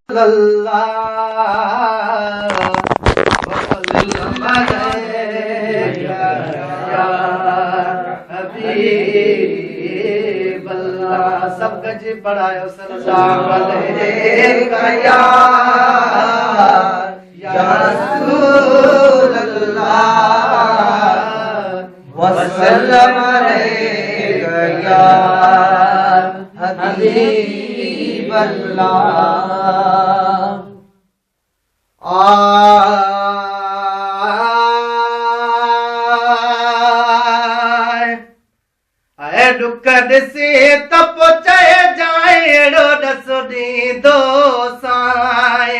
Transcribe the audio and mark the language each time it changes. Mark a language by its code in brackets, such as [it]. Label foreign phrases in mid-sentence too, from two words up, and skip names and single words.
[ar] صلى الله وسلم عليك يا حبيب الله. [sd] सब गज पढ़ायो [ar] صلى الله عليك يا رسول الله وسلم عليك يا حبيب الله. [sd] आए दुख ॾिसी तप चए जाए अहिड़ो ॾस ॾींदो साए।